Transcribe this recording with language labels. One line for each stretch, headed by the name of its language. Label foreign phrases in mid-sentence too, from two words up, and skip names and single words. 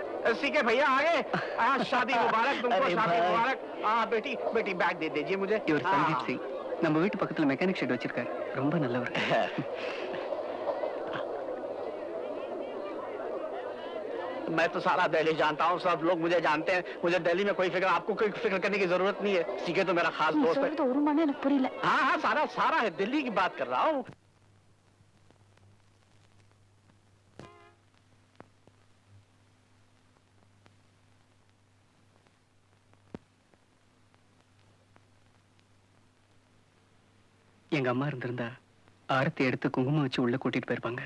Hindi: सीखे भैया आगे। शादी मुबारक तुमको, अरे शादी भाई। मुबारक। बेटी बेटी बैग दे दीजिए मुझे।
Tamil: இவர் சந்தீப் சிங் நம்ம வீட்டு பக்கத்துல மெக்கானிக் ஷெட் வச்சிருக்காரு. ரொம்ப நல்லவர்.
Hindi: मैं तो सारा दिल्ली जानता हूँ, सब लोग मुझे जानते हैं। मुझे दिल्ली में कोई फिक्र, आपको कोई फिक्र करने की जरूरत नहीं है। सीखे तो मेरा खास நீ दोस्त है।
Tamil: சொல்றது ஒரு மணி எனக்கு புரியல.
Hindi: हाँ हाँ, सारा सारा है, दिल्ली की बात कर रहा हूँ।
Tamil: எங்க அம்மா இருந்திருந்தா ஆரத்தி எடுத்து குங்குமம் வச்சு உள்ள கூட்டிட்டு போயிருப்பாங்க.